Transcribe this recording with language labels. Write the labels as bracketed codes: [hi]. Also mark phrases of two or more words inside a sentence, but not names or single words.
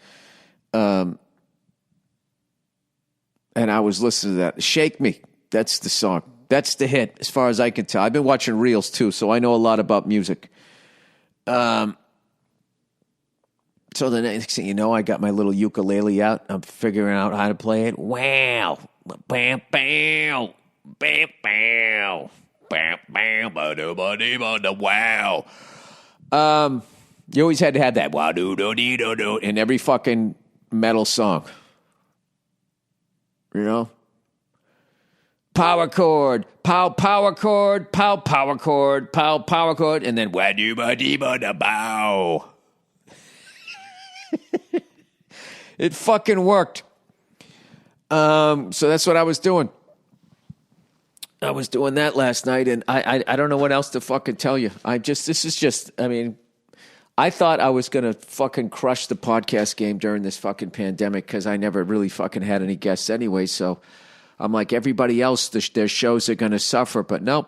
[en] And I was listening to that. Shake Me. That's the song. That's the hit, as far as I can tell. I've been watching reels, too, so I know a lot about music. So the next thing you know, I got my little ukulele out. I'm figuring out how to play it. Wow. Bam, bam. Bam, bam. Bam, bam. Wow. You always had to have that wow, do do do do do in every fucking metal song. You know? Power chord, power chord, power chord, power chord, and then wah doo ba dee ba da bow. It fucking worked. So that's what I was doing. I was doing that last night, and I don't know what else to fucking tell you. I thought I was going to fucking crush the podcast game during this fucking pandemic because I never really fucking had any guests anyway, so I'm like everybody else, their shows are going to suffer, but nope.